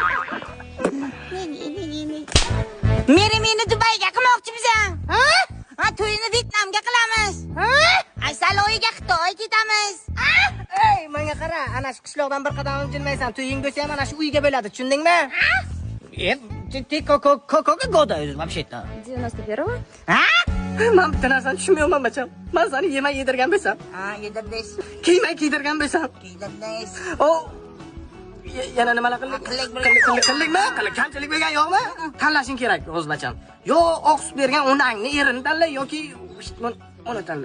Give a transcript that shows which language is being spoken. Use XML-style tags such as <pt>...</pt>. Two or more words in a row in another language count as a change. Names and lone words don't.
<uz>Meni Dubayga qilmoqchimiz, ha? Ha, to'yini Vyetnamga qilamiz. Ha? Saloyiga Xitoy ketamiz. Ey, menga qara, ana shu qishloqdan bir qadam jilmaysan, to'ying bo'lsa ham ana shu uyga bo'ladi, tushundingmi?</uz> <ru>Ты какого года вообще-то? 91-го.</ru> <uz>Ha? Men bitta narsani tushunmayman bacham. Men seni yemay yedirgan bo'lsam, Ha, yedirdiz. kiymay kiydirgan bo'lsam, Yedirdiz. o yana nimalar qildik? Qillikmi? Kamchilik bo'lgan yo'qmi? Tanlashing kerak o'z bacham. Yo, oqsut bergan onangni erini tanla yoki uni tanla.</uz>